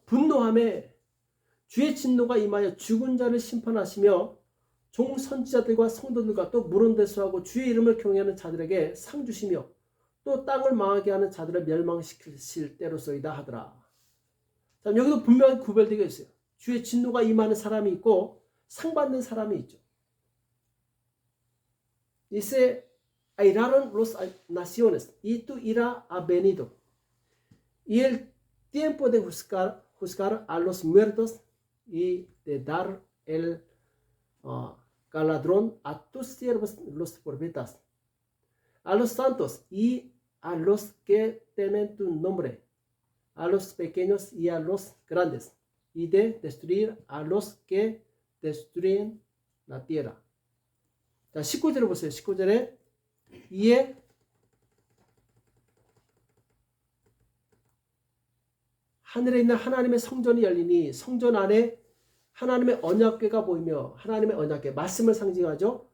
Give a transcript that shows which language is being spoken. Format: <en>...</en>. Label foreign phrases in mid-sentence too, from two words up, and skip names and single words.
<ko>분노함에 주의 진노가 임하여 죽은 자를 심판하시며 종 선지자들과 성도들과 또 물론대수하고 주의 이름을 경외하는 자들에게 상 주시며 또 땅을 망하게 하는 자들을 멸망시키실 때로소이다 하더라. 자, 여기도 분명히 구별되어 있어요. 주의 진노가 임하는 사람이 있고 상 받는 사람이 있죠.</ko> <es>Dice, airaron los naciones y tu ira ha venido. Y el tiempo de juzgar a los muertos y de dar el galardón a tus siervos los profetas, a los santos y a los que temen tu nombre, a los pequeños y a los grandes, y de destruir a los que destruyen la tierra.</es> <ko>자, 19절을 보세요. 19절에 이에 하늘에 있는 하나님의 성전이 열리니 성전 안에 하나님의 언약궤가 보이며 하나님의 언약궤, 말씀을 상징하죠.</ko>